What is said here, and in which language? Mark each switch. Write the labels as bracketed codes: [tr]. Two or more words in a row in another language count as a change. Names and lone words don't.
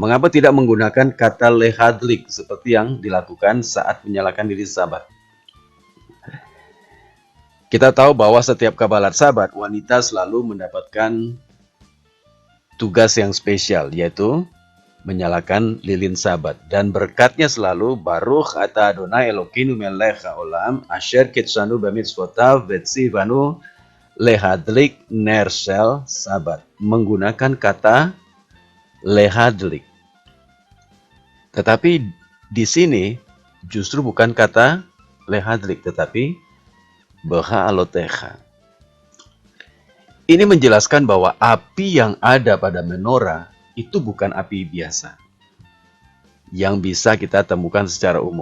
[id] Mengapa tidak menggunakan kata lehadlik seperti yang dilakukan saat menyalakan lilin Sabat? Kita tahu bahwa setiap [he] קבלת שבת, [id] wanita selalu mendapatkan tugas yang spesial, yaitu menyalakan lilin Sabat. Dan berkatnya selalu, [he] ברוך אתה אדוני אלוקינו מלך העולם אשר קידשנו במצוותיו וציוונו להדליק נר של שבת. [id] Menggunakan kata lehadlik. Tetapi di sini justru bukan kata lehadlik, tetapi beha'alotecha. Ini menjelaskan bahwa api yang ada pada menorah itu bukan api biasa yang bisa kita temukan secara umum.